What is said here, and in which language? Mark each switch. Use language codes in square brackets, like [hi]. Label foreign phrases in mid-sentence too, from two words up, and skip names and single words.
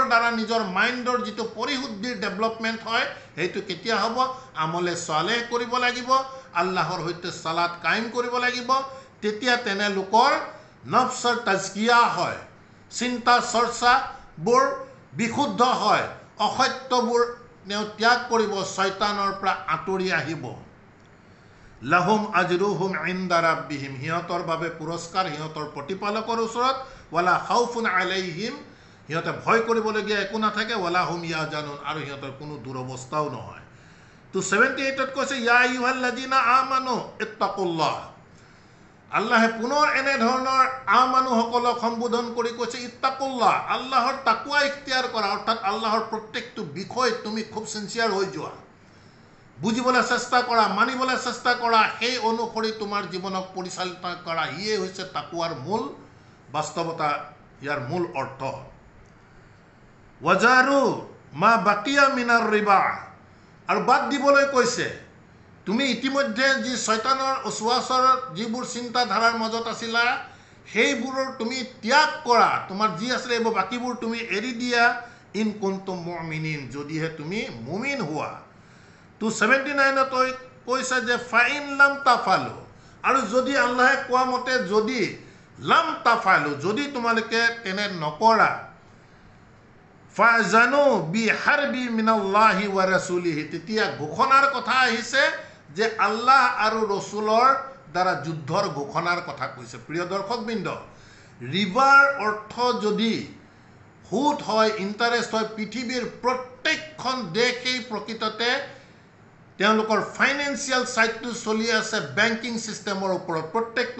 [as] দ্বাৰা নিজৰ মাইণ্ডৰ যিটো পৰিশুদ্ধিৰ ডেভেলপমেণ্ট হয় সেইটো কেতিয়া হ'ব আমলে সালেহ কৰিব লাগিব আল্লাহৰ সৈতে সালাত কায়েম কৰিব লাগিব তেতিয়া তেনে লোকৰ নফছৰ তাজকিয়া হয় চিন্তা চৰ্চাবোৰ বিশুদ্ধ হয় অসত্যবোৰ তেওঁ ত্যাগ কৰিব শয়তানৰ পৰা আঁতৰি আহিব [ar] لهم أجرهم عند ربهم [as] সিহঁতৰ বাবে পুৰস্কাৰ সিহঁতৰ প্ৰতিপালকৰ ওচৰত ৱালা [ar] خوف عليهم [as] সিহঁতে ভয় কৰিবলগীয়া একো নাথাকে [ar] ولا هم يحزنون [as] আৰু সিহঁতৰ কোনো দুৰৱস্থাও নহয় তো 78ত কৈছে [ar] يا أيها الذين آمنوا اتقوا الله [as] আল্লাহে পুনৰ এনে ধৰণৰ আমানুসকলক সম্বোধন কৰি কৈছে ইত্তাকুল্লাহ আল্লাহৰ তাকৱা ইখতিয়াৰ কৰা অৰ্থাৎ আল্লাহৰ প্ৰত্যেকটো বিষয় তুমি খুব সিনচিয়াৰ হৈ যোৱা বুজিবলৈ চেষ্টা কৰা মানিবলৈ চেষ্টা কৰা সেই অনুসৰি তোমাৰ জীৱনক পৰিচালিত কৰা ইয়ে হৈছে তাকৱাৰ মূল বাস্তৱতা ইয়াৰ মূল অৰ্থ [ar] وذروا ما بقي من الربا [as] আৰু বাদ দিবলৈ কৈছে তুমি ইতিমধ্যে যি শয়তানৰ ওচৱাচৰ যিবোৰ চিন্তাধাৰাৰ মাজত আছিলা সেইবোৰৰ তুমি ত্যাগ কৰা তোমাৰ যি আছিলে এইবোৰ বাকিবোৰ তুমি এৰি দিয়া [ar] إن كنتم مؤمنين [as] যদিহে তুমি মুমিন হোৱা তো 79ত কৈছে যে [ar] فإن لم تفعلوا [as] আৰু যদি আল্লাহে কোৱা মতে যদি [ar] لم تفعلوا [as] যদি তোমালোকে তেনে নকৰা [ar] فأذنوا بحرب من الله ورسوله [as] তেতিয়া ঘোষণাৰ কথা আহিছে যে আল্লাহ আৰু ৰসুলৰ দ্বাৰা যুদ্ধৰ ঘোষণাৰ কথা কৈছে প্ৰিয় দৰ্শকবৃন্দ ৰিবাৰ অৰ্থ যদি সুদ হয় ইণ্টাৰেষ্ট হয় পৃথিৱীৰ প্ৰত্যেকখন দেশেই প্ৰকৃততে তেওঁলোকৰ [en] financial sideটো [as] চলি আছে [en] banking systemৰ [as] ওপৰত প্ৰত্যেকটো